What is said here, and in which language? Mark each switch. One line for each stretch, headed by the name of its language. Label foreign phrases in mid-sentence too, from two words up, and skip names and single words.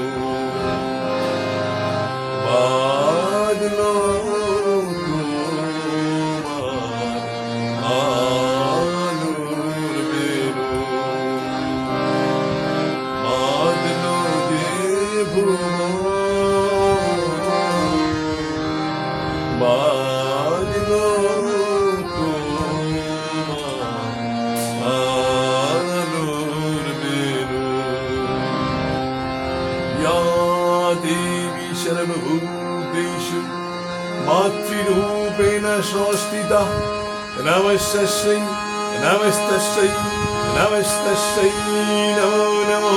Bangla: বাজলো আলোর বেণু, বাজলো যে ভুবন, বাজলো আলোর বেণু।
Sanskrit: या देवी सर्वभूतेषु मातृरूपेण संस्थिता, नमस्तस्यै नमस्तस्यै नमस्तस्यै नमो नमः।